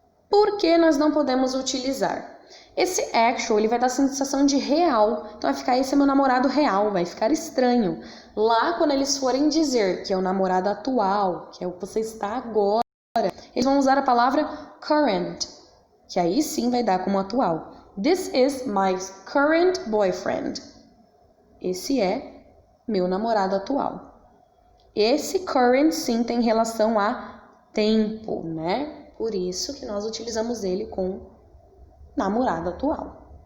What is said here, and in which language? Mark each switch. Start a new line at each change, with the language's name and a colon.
Portuguese: Por que nós não podemos utilizar? Esse actual ele vai dar a sensação de real. Então vai ficar esse é meu namorado real, vai ficar estranho. Lá quando eles forem dizer que é o namorado atual, que é o que você está agora, eles vão usar a palavra current, que aí sim vai dar como atual.
English: This is my current boyfriend.
Portuguese: Esse é meu namorado atual. Esse current sim tem relação a tempo, né? Por isso que nós utilizamos ele com namorado atual.